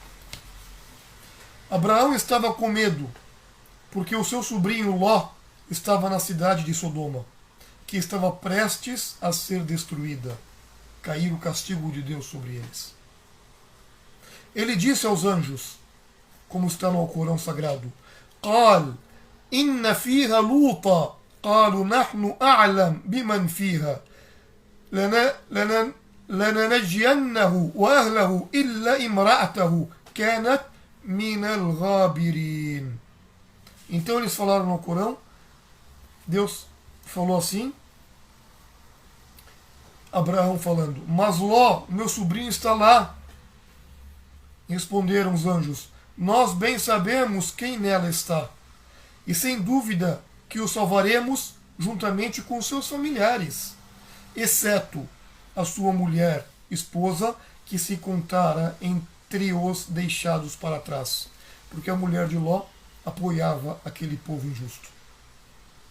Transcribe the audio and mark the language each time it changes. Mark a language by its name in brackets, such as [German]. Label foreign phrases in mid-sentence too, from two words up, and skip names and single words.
[Portuguese] Abraão estava com medo, porque o seu sobrinho Ló estava na cidade de Sodoma, que estava prestes a ser destruída, cair o castigo de Deus sobre eles. Ele disse aos anjos, como está no Alcorão Sagrado: [Arabic] قال إن فيها لوطا قالوا نحن أعلم بمن فيها لننجينه وأهله إلا امرأته كانت من الغابرين. [Portuguese] Então eles falaram no Corão, Deus falou assim, Abraão falando: mas Ló, meu sobrinho, está lá. Responderam os anjos: nós bem sabemos quem nela está, e sem dúvida que o salvaremos juntamente com seus familiares, exceto a sua mulher, esposa, que se contara entre os deixados para trás, porque a mulher de Ló apoiava aquele povo injusto.